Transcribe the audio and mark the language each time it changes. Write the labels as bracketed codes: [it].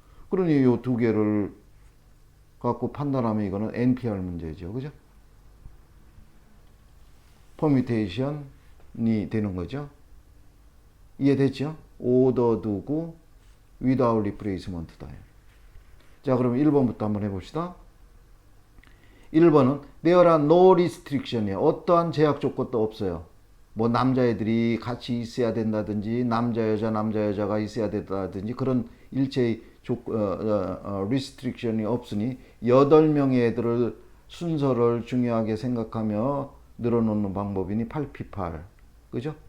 [ko] 그러니 요 두 개를 갖고 판단하면 이거는 NPR 문제죠. 그죠? 퍼뮤테이션이 되는 거죠. 이해됐죠? 오더드고 [en] without replacement [ko] 다. 자, 그럼 1번부터 한번 해봅시다. [en] 1번은 there are no restriction이에요. [ko] 어떠한 제약 조건도 없어요. 남자애들이 같이 있어야 된다든지 남자 여자가 있어야 된다든지 그런 일체의 리스트릭션이 없으니 8명의 애들을 순서를 중요하게 생각하며 늘어놓는 방법이니 8P8 그죠?